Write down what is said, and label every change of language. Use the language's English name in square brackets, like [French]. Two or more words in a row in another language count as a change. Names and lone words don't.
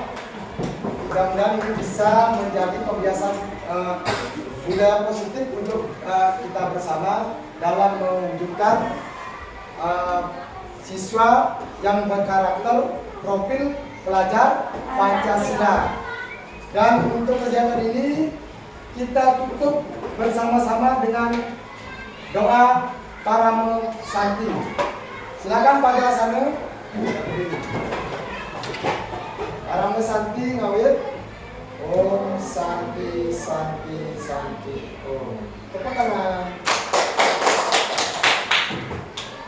[Indonesian] Mudah-mudahan ini bisa menjadi kebiasaan budaya positif untuk kita bersama dalam mewujudkan siswa yang berkarakter profil pelajar Pancasila. Dan untuk kegiatan ini kita tutup bersama-sama dengan doa Paramo Santi. Silakan Pak Jasana. Paramo Santi ngawit. [Sanskrit] Om Santi Santi Santi Om. [Indonesian] Tepuk tangan.